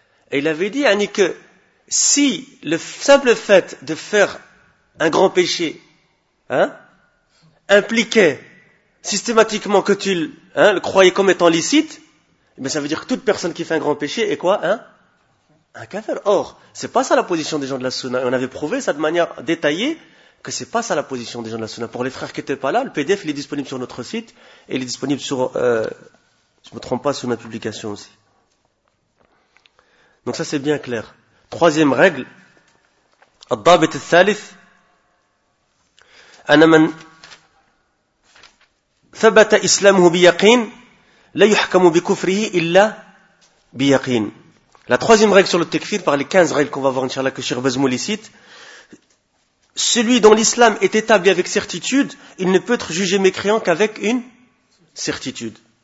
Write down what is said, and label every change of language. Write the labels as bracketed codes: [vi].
[fr] Et il avait dit, Annie, que si le simple fait de faire un grand péché, hein, impliquait systématiquement que tu le, hein, le croyais comme étant licite, ben ça veut dire que toute personne qui fait un grand péché est quoi, hein? Un kafir. Or, c'est pas ça la position des gens de la Sunna. Et on avait prouvé ça de manière détaillée, que c'est pas ça la position des gens de la Sunna. Pour les frères qui n'étaient pas là, le PDF il est disponible sur notre site et il est disponible sur, je ne me trompe pas, sur ma publication aussi. Donc ça c'est bien clair. Troisième règle, [ar] الضابط الثالث, أن من ثبت إسلامه بيقين لا يحكم بكفره إلا بيقين. [fr] La troisième règle sur le tekfir, par les 15 règles qu'on va voir, inshallah, que Cheikh Bazmouli cite. Celui dont l'islam est établi avec certitude, il ne peut être jugé mécréant qu'avec une certitude.